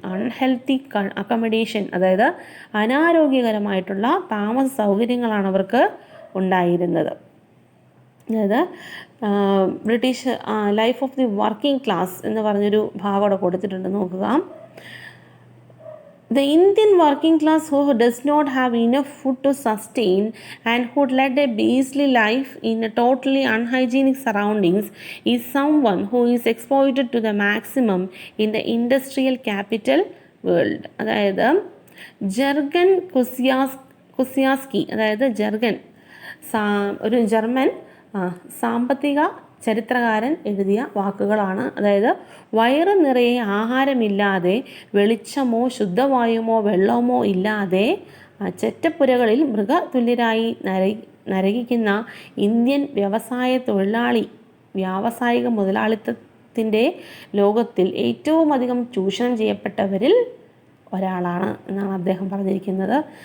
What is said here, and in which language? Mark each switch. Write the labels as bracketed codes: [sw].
[ml] Unhealthy accommodation, അതായത് അനാരോഗ്യകരമായിട്ടുള്ള താമസ സൗകര്യങ്ങളാണ് അവർക്ക് ഉണ്ടായിരുന്നത്. അതായത് [en] British life of the working class [ml] എന്ന് പറഞ്ഞൊരു ഭാഗം അവിടെ കൊടുത്തിട്ടുണ്ട്, നോക്കുക. [en] The Indian working class who does not have enough food to sustain and who led a beastly life in a totally unhygienic surroundings is someone who is exploited to the maximum in the industrial capital world. [ml] അതായത് Jürgen കുസിയാസ്കി, അതായത് Jürgen ഒരു German സാമ്പത്തിക ചരിത്രകാരൻ എഴുതിയ വാക്കുകളാണ്. അതായത് വയറ് നിറയെ ആഹാരമില്ലാതെ, വെളിച്ചമോ ശുദ്ധവായുമോ വെള്ളമോ ഇല്ലാതെ ചെറ്റപ്പുരകളിൽ മൃഗതുല്യരായി നരകിക്കുന്ന ഇന്ത്യൻ വ്യവസായ തൊഴിലാളി വ്യാവസായിക മുതലാളിത്തത്തിൻ്റെ ലോകത്തിൽ ഏറ്റവും അധികം ചൂഷണം ചെയ്യപ്പെട്ടവരിൽ ഒരാളാണ് എന്നാണ് അദ്ദേഹം പറഞ്ഞിരിക്കുന്നത്.